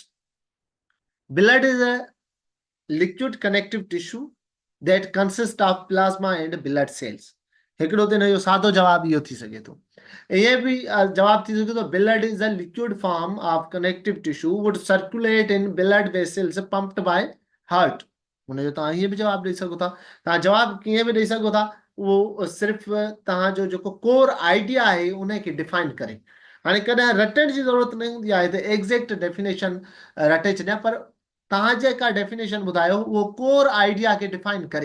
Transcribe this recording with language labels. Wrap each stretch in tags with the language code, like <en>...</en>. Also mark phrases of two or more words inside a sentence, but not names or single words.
<en>Blood is a liquid connective tissue that consists of plasma and blood cells.</en> <sd>हिकिड़ो त हिन जो सादो जवाब इहो थी सघे थो। ईअं बि जवाब थी सघे थो</sd> <en>blood is a liquid form of connective tissue would circulate in blood vessels pumped by heart.</en> <sd>हुनजो तव्हां हीअं बि जवाब ॾेई सघो था। तव्हां जवाब कीअं बि ॾेई सघो था, उहो सिर्फ़ु तव्हांजो जेको</sd> <en>core idea</en> <sd>आहे उनखे डिफाइन करे। हाणे कॾहिं रटण जी ज़रूरत न हूंदी आहे त</sd> <en>exact definition</en> <sd>रटे छॾियां, पर तव्हां जेका डेफिनेशन ॿुधायो उहो</sd> <en>core idea</en> <sd>खे डिफाइन करे।</sd>